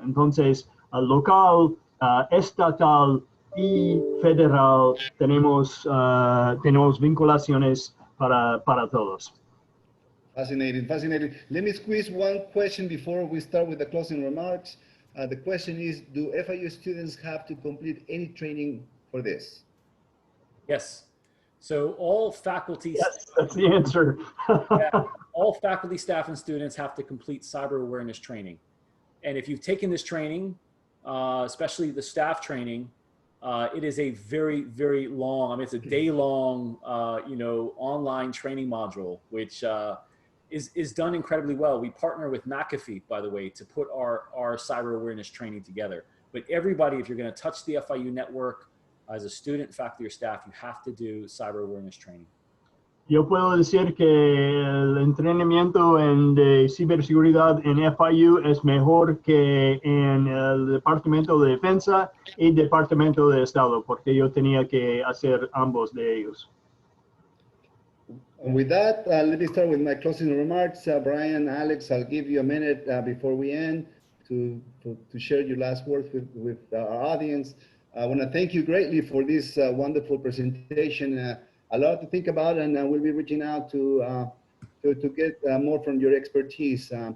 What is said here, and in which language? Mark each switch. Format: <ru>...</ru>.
<es>Entonces, al local, estatal y federal tenemos vinculaciones para todos.</es> <en>Fascinating, fascinating. Let me squeeze one question before we start with the closing remarks. The question is, do FIU students have to complete any training for this? Yes. So all faculty, Yes, that's the answer. all faculty, staff, and students have to complete cyber awareness training. And if you've taken this training, especially the staff training, it is a very, very long, I mean, it's a day-long, online training module, which is done incredibly well. We partner with McAfee, by the way, to put our cyber awareness training together. But everybody, if you're going to touch the FIU network, as a student, faculty, or staff, you have to do cyber awareness training.</en> <es>Yo puedo decir que el entrenamiento de ciberseguridad en FIU es mejor que en el Departamento de Defensa y Departamento de Estado, porque yo tenía que hacer ambos de ellos.</es> <en>And with that, let me start with my closing remarks. Brian, Alex, I'll give you a minute before we end to share your last words with our audience. I want to thank you greatly for this wonderful presentation. A lot to think about, and we'll be reaching out to get more from your expertise.</en>